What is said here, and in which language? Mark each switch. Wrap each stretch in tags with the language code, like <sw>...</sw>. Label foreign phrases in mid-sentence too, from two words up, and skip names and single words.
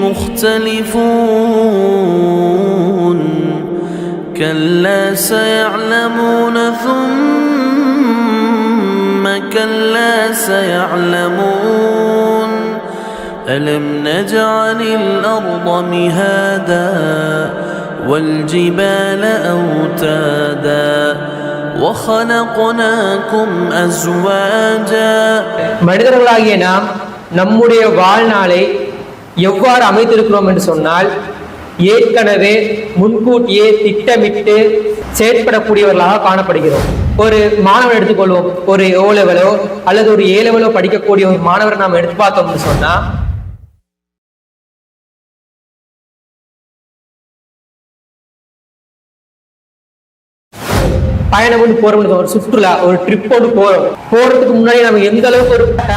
<ar>مُخْتَلِفُونَ كَلَّا سَيَعْلَمُونَ ثُمَّ كَلَّا سَيَعْلَمُونَ أَلَمْ نَجْعَلِ الْأَرْضَ مِهَادًا وَالْجِبَالَ أَوْتَادًا وَخَلَقْنَاكُمْ أَزْوَاجًا.</ar> <ta>மனிதர்களாகிய நாம் நம்முடைய வாழ்நாளை எவ்வாறு அமைத்திருக்கிறோம் என்று சொன்னால், ஏற்கனவே முன்கூட்டியே திட்டமிட்டு செயற்படக்கூடியவர்களாக காணப்படுகிறோம். ஒரு மாணவன் எடுத்துக்கொள்வோம், ஒரு O லெவலோ அல்லது ஒரு A லெவலோ படிக்கக்கூடிய ஒரு மாணவரை நாம் எடுத்து பார்த்தோம்னு சொன்னா, பயணம் போறோம், ஒரு சுற்றுலா, ஒரு ட்ரிப் போறதுக்கு முன்னாடி நம்ம எந்த அளவுக்கு ஒரு</ta>